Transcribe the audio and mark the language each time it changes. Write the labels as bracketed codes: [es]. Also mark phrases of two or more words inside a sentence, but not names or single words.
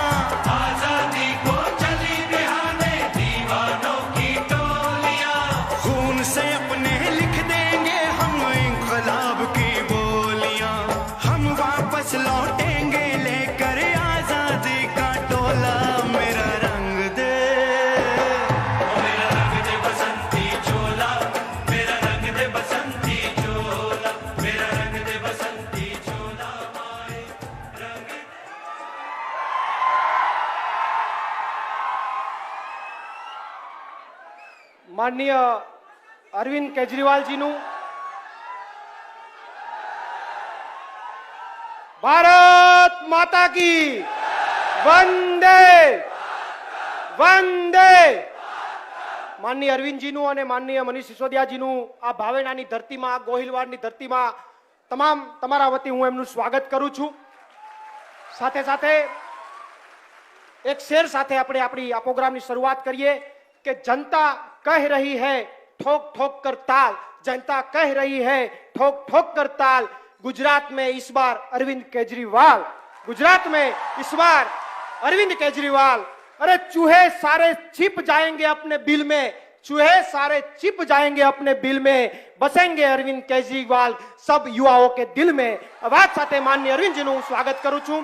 [hi] आजादी को चली बिहाने दीवानों की टोलियां। खून से अपने लिख देंगे हम इंकलाब की बोलियां, हम वापस लौटेंगे लेकर आजादी का टोला। मेरा रंग दे, मेरा रंग दे बसंती चोला, मेरा रंग दे बसंती चोला, मेरा रंग दे बसंती चोला, माए रंग दे। माननीय अरविंद केजरीवाल जी નું भारत माता की वंदे वंदे। [gu] માનનીય અરવિંદ જી નું અને માનનીય મનીષ સિસોદિયા જી નું આ ભાવેણાની ધરતીમાં, આ ગોહિલવાડની ધરતીમાં તમામ તમારા વતી હું એમનું સ્વાગત કરું છું। સાથે સાથે એક શેર સાથે આપણે આપણી આ પ્રોગ્રામની શરૂઆત કરીએ કે [hi] जनता कह रही है ठोक ठोक कर ताल, जनता कह रही है ठोक ठोक कर ताल। गुजरात में इस बार अरविंद केजरीवाल, गुजरात में इस बार अरविंद केजरीवाल। अरे चूहे सारे छिप जाएंगे अपने बिल में, चूहे सारे छिप जाएंगे अपने बिल में, बसेंगे अरविंद केजरीवाल सब युवाओं के दिल में। [gu] અવાજ સાથે માનનીય અરવિંદ જી નું સ્વાગત કરૂ છું।